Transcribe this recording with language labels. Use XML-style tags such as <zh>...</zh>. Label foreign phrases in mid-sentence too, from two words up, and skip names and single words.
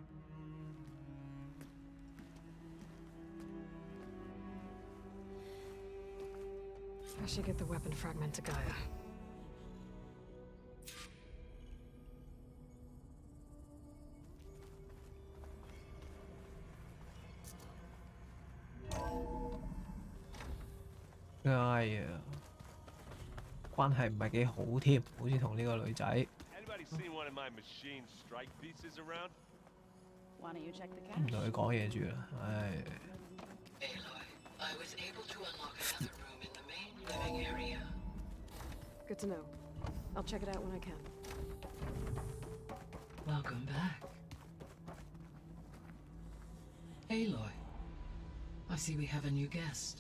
<en>I should get the weapon fragment to Gaia.</en> <yue>Gaia 關係唔係幾好添，好似同呢個女仔。</yue> <en>Anybody seen one of my machine strike pieces around? Why don't you check the 唔 cache?</en> <yue>同佢講嘢住啦，唉。</yue> <en>Aloy, I was able to unlock another room in the main living area. Good to know. I'll check it out when I can. Welcome back. Aloy, I see we have a new guest.</en>